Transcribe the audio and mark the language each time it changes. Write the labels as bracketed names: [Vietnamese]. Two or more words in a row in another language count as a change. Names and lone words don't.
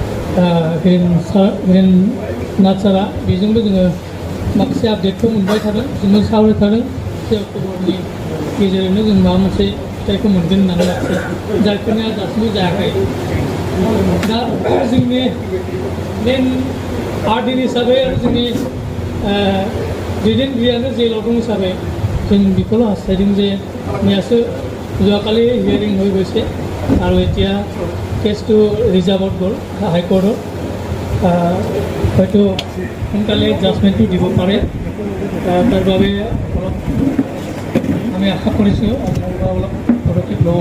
[Bodo] हिरेन नाथ सारा बेजोंबो जोङो माखासे आपडेटखौ मोनबाय थादों जोङो सावरायबाय थादों 3 अक्ट'बरनि गेजेरजोंनो जों माबा मोनसे फिथाइखौ मोनगोन होननानै माखासे जायफोरनिया दासिमबो जायाखै दा जोंनि मेन आर्टिन हिसाबै आरो जोंनि दैदेनगिरियानो जेलाव दं हिसाबै जों बेखौल' हास्थायदों जे मैयासो [Assamese] যোৱাকালি হিয়াৰিং হৈ গৈছে আৰু এতিয়া কেছটো ৰিজাৰ্ভত গ'ল হাইকোৰ্টত হয়তো সোনকালে জাজমেণ্টটো দিব পাৰে তাৰ বাবে অলপ আমি আশা কৰিছোঁ অলপ পদক্ষেপ ল'ব